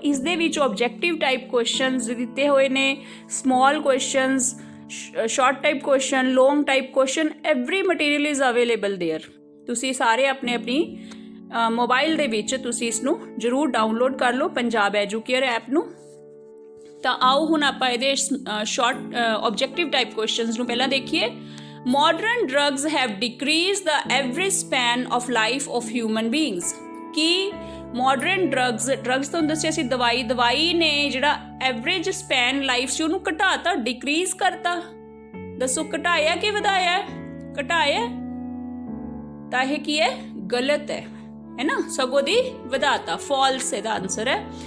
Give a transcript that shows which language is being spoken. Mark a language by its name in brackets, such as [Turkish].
[Punjabi] ਇਸ ਦੇ ਵਿੱਚ ਆਬਜੈਕਟਿਵ ਟਾਈਪ ਕੁਐਸਚਨਸ ਦਿੱਤੇ ਹੋਏ ਨੇ, small questions, short type question, long type question, [English] Every material is available there. [Punjabi] ਤੁਸੀਂ ਸਾਰੇ ਆਪਣੀ ਮੋਬਾਈਲ ਦੇ ਵਿੱਚ ਤੁਸੀਂ ਇਸ ਨੂੰ ਜ਼ਰੂਰ ਡਾਊਨਲੋਡ ਕਰ ਲਓ ਪੰਜਾਬ ਐਜੂਕੇਅਰ ਐਪ ਨੂੰ। ਤਾਂ ਆਓ ਹੁਣ ਆਪਾਂ ਇਹਦੇ ਸ਼ਾਰਟ ਆਬਜੈਕਟਿਵ ਟਾਈਪ ਕੁਐਸਚਨਸ ਨੂੰ ਪਹਿਲਾਂ ਦੇਖੀਏ। [English] Modern drugs have decreased the average span of life of human beings। [Punjabi] ਕਿ modern drugs ਤੁਹਾਨੂੰ ਦੱਸਿਆ ਸੀ ਦਵਾਈ ਨੇ ਜਿਹੜਾ ਐਵਰੇਜ ਸਪੈਨ ਲਾਈਫ ਸੀ ਉਹਨੂੰ ਘਟਾਤਾ, ਡਿਕਰੀਜ਼ ਕਰਤਾ। ਦੱਸੋ ਘਟਾਇਆ ਕਿ ਵਧਾਇਆ? ਘਟਾਇਆ। ਤਾਂ ਇਹ ਕੀ ਹੈ? ਗਲਤ ਹੈ ਨਾ, ਸਗੋਂ ਦੀ ਵਧਾਤਾ, ਫਾਲਸ ਇਹਦਾ ਆਨਸਰ ਹੈ।